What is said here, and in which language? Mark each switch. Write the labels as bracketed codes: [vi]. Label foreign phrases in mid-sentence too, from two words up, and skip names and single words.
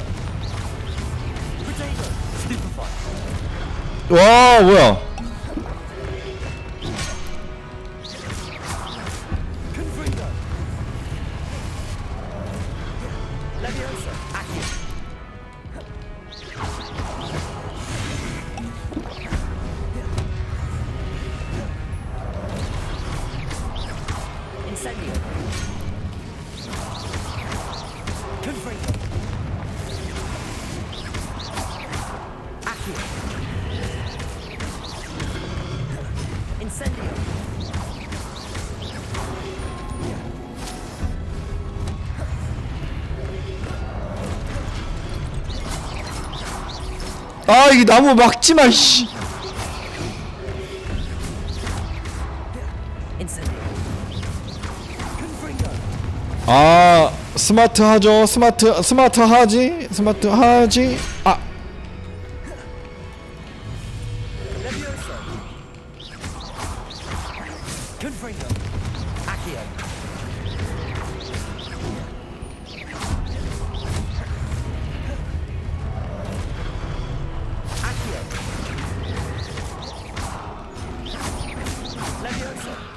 [la] Potato. Stupefy. [ko] 와, 뭐야? [la] Confringo. Leviosa. Accio. Incendio. Confringo. Accio. Incendio. [ko] 아, 이 나무 막지 마, 씨. [la] Incendio. Confringo. [ko] 아, 스마트 하죠. 스마트 하지. 아, [la] Leviosa. Confringo. Accio. Accio. Leviosa.